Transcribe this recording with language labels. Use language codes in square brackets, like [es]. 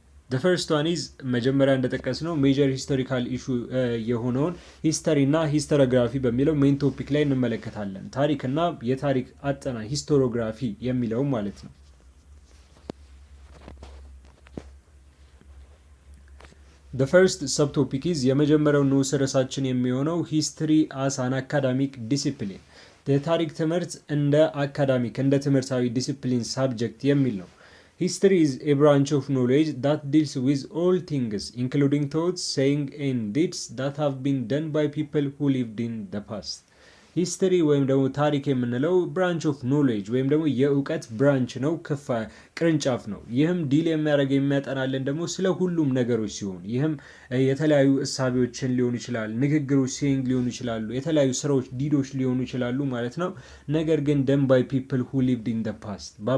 [en] The first one is [am] መጀመሪያ እንደጠቀስነው ሜጀር ሂስቶሪካል ኢሹ የሆነውን ሂስተሪ እና ሂስቶሪዮግራፊ በሚለው ሜን ቶፒክ ላይ እንመለከታለን። ታሪክና የታሪክ አጠናን ሂስቶሪዮግራፊ የሚለው ማለት ነው። [en] The first subtopic is [am] የመጀመሪያው ንዑስ ርዕሳችን የሚሆነው ሂስትሪ [en] as an academic discipline [am] የታሪክ ትምህርት እንደ አካዳሚክ እንደ ትምህርታዊ ዲሲፕሊን ሳብጀክት የሚል ነው። [en] History is a branch of knowledge that deals with all things, including thoughts, sayings, and deeds that have been done by people who lived in the past. [am] ሂስትሪ ወይም ደግሞ ታሪክ የምንለው ብራንች ኦፍ ኖሌጅ ወይም ደግሞ የእውቀት ብራንች ነው፣ ቅርንጫፍ ነው። ይህም ዲል የሚያደርግ የሚያጠናለን ደግሞ ስለ ሁሉም ነገሮች ሲሆን ይህም የተለያዩ እሳቤዎችን ሊሆኑ ይችላል፣ ንግግሮች ሴይንግ ሊሆኑ ይችላሉ፣ የተለያዩ ስራዎች ዲዶች ሊሆኑ ይችላሉ ማለት ነው። ነገር ግን ደን ባይ ፒፕል ሁ ሊቭድ ኢን ደ ፓስት